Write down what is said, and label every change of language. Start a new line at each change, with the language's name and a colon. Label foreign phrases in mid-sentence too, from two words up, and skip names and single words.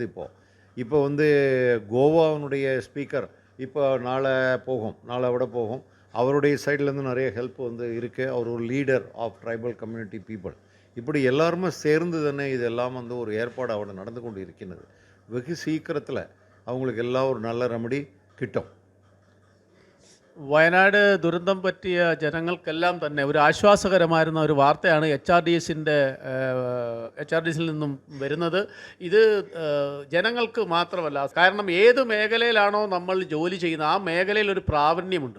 Tamil: இப்போ வந்து கோவாவினுடைய ஸ்பீக்கர் இப்போ நாளை விட போகும். அவருடைய சைட்லேருந்து நிறைய ஹெல்ப் வந்து இருக்குது. அவர் ஒரு
English: leader of tribal community people.
Tamil: இப்படி எல்லாருமே சேர்ந்து தானே இதெல்லாம் வந்து ஒரு ஏற்பாடு அவட நடந்து கொண்டு இருக்கிறது. வெகு சீக்கிரத்தில் அவங்களுக்கு எல்லாம் ஒரு நல்ல ரெமடி கிட்டும்.
Malayalam: വയനാട് ദുരന്തം പറ്റിയ ജനങ്ങൾക്കെല്ലാം തന്നെ ഒരു ആശ്വാസകരമായിരുന്ന ഒരു വാർത്തയാണ് HRDSിൽ നിന്നും വരുന്നത്. ഇത് ജനങ്ങൾക്ക് മാത്രമല്ല, കാരണം ഏത് മേഖലയിലാണോ നമ്മൾ ജോലി ചെയ്യുന്നത് ആ മേഖലയിൽ ഒരു പ്രാവീണ്യമുണ്ട്.